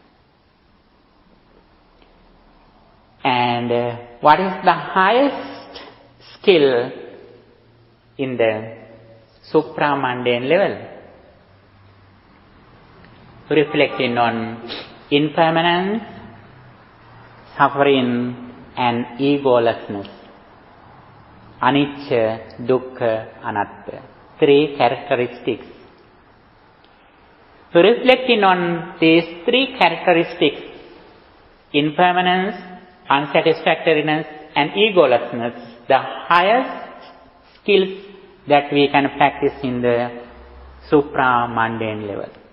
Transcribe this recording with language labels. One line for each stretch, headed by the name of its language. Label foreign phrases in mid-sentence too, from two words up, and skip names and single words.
English: And what is the highest skill in the supramundane level? Reflecting on impermanence, suffering and egolessness.
Pali: Anicca, dukkha, anatta.
English: 3 characteristics. Reflecting on these 3 characteristics, impermanence, unsatisfactoriness and egolessness, the highest skills that we can practice in the supramundane level.